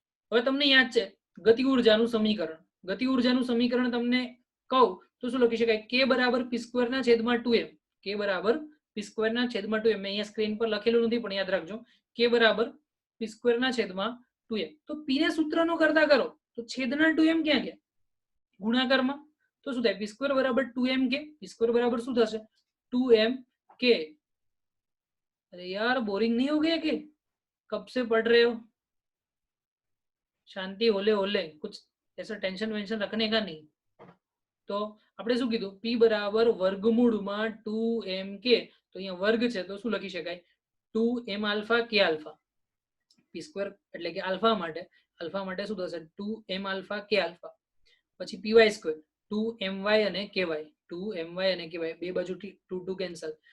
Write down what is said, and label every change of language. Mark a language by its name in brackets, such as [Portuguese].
[Gujarati] હવે તમને યાદ છે ગતિ ઉર્જાનું સમીકરણ, ગતિ ઉર્જાનું સમીકરણ તમને કહું તો શું લખી શકાય, k બરાબર p² ના છેદમાં 2m, k બરાબર p² ના છેદમાં 2m. મેં અહીંયા સ્ક્રીન પર લખેલું નથી પણ યાદ રાખજો, k બરાબર p² ના છેદમાં 2m. તો p ને સૂત્રનો કરતા કરો તો છેદના 2m ક્યાં ગયા, ગુણાકારમાં. તો શું થાય, p² બરાબર 2mk, p² બરાબર શું થશે 2mk. [Hindi] अरे यार बोरिंग नहीं हो गया कि कब से पढ़ रहे हो, शांति होले होले, कुछ ऐसा टेंशन वेंशन रखने का नहीं. [Gujarati] તો આપણે શું કીધું, p બરાબર વર્ગમૂળમાં 2mk. તો અહીંયા વર્ગ છે તો શું લખી શકાય 2m alpha k alpha. p² એટલે કે આલ્ફા માટે શું થશે 2m આલ્ફા k આલ્ફા. પછી py² 2my અને ky, 2my અને ky બે બાજુ 2 2 કેન્સલ.